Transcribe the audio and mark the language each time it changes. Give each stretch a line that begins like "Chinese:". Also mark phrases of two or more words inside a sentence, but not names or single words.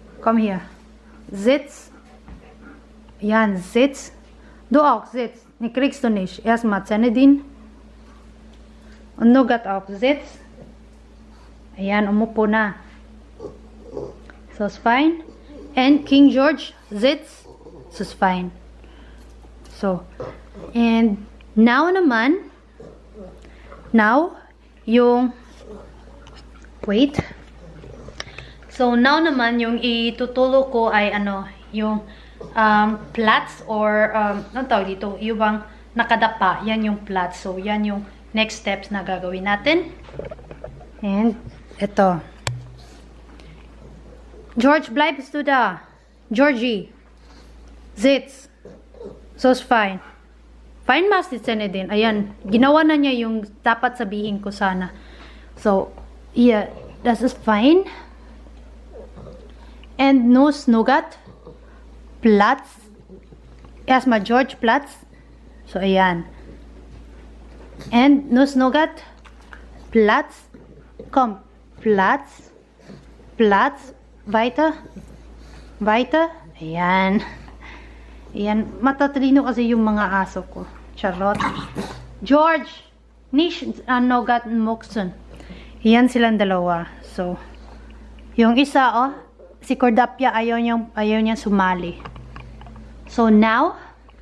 English: Come here.
German: Sitz. Ayan, sitz. Du auch, sitz. Ne, kriegst du nicht. Erstmal Zähne din. Und Nougat auch, sitz.
Filipino: Ayan, umupo na.
English: So, it's fine. And King George, sitz. So, it's fine. So, and now naman, yung, wait. So, now
Filipino: naman, yung itutulog ko ay, yung, plats or, ano tawag dito? Yung bang nakadapa, yan yung plats. So, yan yung
English: next steps
Filipino: na gagawin natin. And, ito.
German: George, bleibst du da? Georgie, sitz.
English: So, it's fine.
German: Fine mas die Zähne din.
Filipino: Ayan, ginawa na niya yung dapat sabihin ko sana.
English: So, yeah,
German: das ist fine. And Nuss, Nougat, Platz. Erstmal George, Platz. So,
Filipino: ayan.
German: And Nuss, Nougat, Platz. Komm, Platz. Platz. Weiter. Weiter.
Filipino: Ayan. Ayan, matatalino kasi yung mga aso ko. Charlotte. George! Nicht Nougat Muxen. Ayan silang dalawa. So, yung isa, si Cordapia, ayaw niya sumali.
English: So, now,